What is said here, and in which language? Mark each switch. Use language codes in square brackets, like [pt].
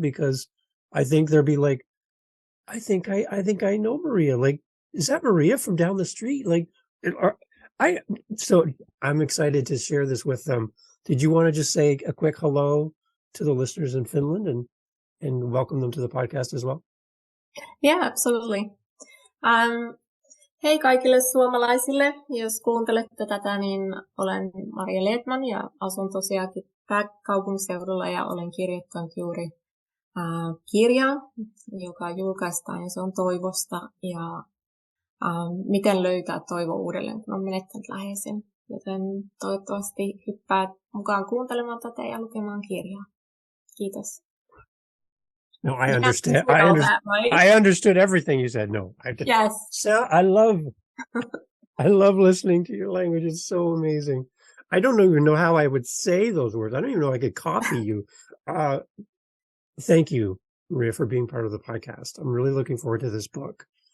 [en] Because I think they'll be like, I think I know Maria. Like, is that Maria from down the street? Like, so I'm excited to share this with them. Did you want to just say a quick hello to the listeners in Finland and welcome them to the podcast as well? Yeah, absolutely. [fi] Hei kaikille suomalaisille. Jos kuuntelette tätä, niin olen Maria Lehtman ja asun tosiaankin pääkaupunkiseudulla ja olen kirjoittanut juuri kirjaa, joka julkaistaan ja se on toivosta ja miten löytää toivo uudelleen, kun on menettänyt läheisen. Joten toivottavasti hyppäät mukaan kuuntelemaan tätä ja lukemaan kirjaa. Kiitos. [en] No, I understand. I understood everything you said. No, yes. So I love listening to your language. It's so amazing. I don't even know how I would say those words. I don't even know I could copy you. Thank you, Maria, for being part of the podcast. I'm really looking forward to this book.